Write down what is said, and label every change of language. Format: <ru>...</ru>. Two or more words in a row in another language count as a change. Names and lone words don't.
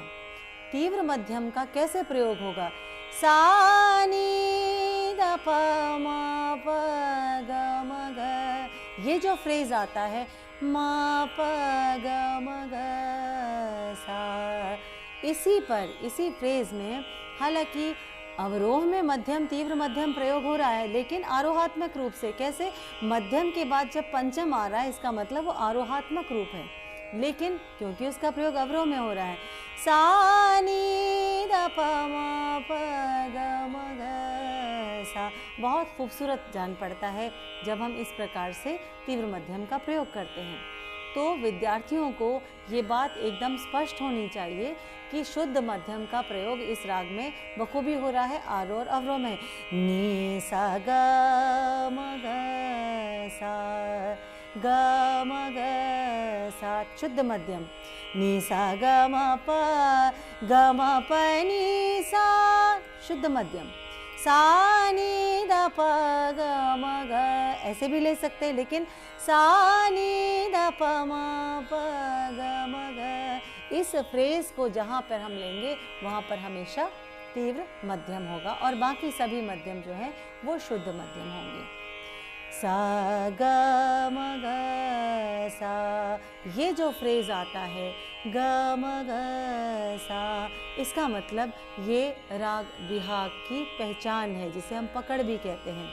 <hi>तीव्र मध्यम का कैसे प्रयोग होगा, सा नी द प म प ग म ग। ये जो फ्रेज आता है म प ग म ग सा, इसी फ्रेज में हालांकि अवरोह में मध्यम तीव्र मध्यम प्रयोग हो रहा है, लेकिन आरोहात्मक रूप से। कैसे, मध्यम के बाद जब पंचम आ रहा है इसका मतलब वो आरोहात्मक रूप है, लेकिन क्योंकि उसका प्रयोग अवरोह में हो रहा है, सा नी द प म प ग म ग सा। बहुत खूबसूरत जान पड़ता है जब हम इस प्रकार से तीव्र मध्यम का प्रयोग करते हैं। तो विद्यार्थियों को ये बात एकदम स्पष्ट होनी चाहिए कि शुद्ध मध्यम का प्रयोग इस राग में बखूबी हो रहा है आरोह और अवरोह में। नी सा ग म ग सा ग म ग सा शुद्ध मध्यम, नी सा ग म प ग म प नी सा शुद्ध मध्यम, सा नी द प ग म ग, ऐसे भी ले सकते हैं, लेकिन सा नी द प म प ग म ग, इस फ्रेज को जहाँ पर हम लेंगे वहाँ पर हमेशा तीव्र मध्यम होगा और बाकी सभी मध्यम जो है वो शुद्ध मध्यम होंगे। सा ग म ग सा, ये जो फ्रेज आता है ग म ग सा, इसका मतलब ये राग बिहाग की पहचान है, जिसे हम पकड़ भी कहते हैं।</hi>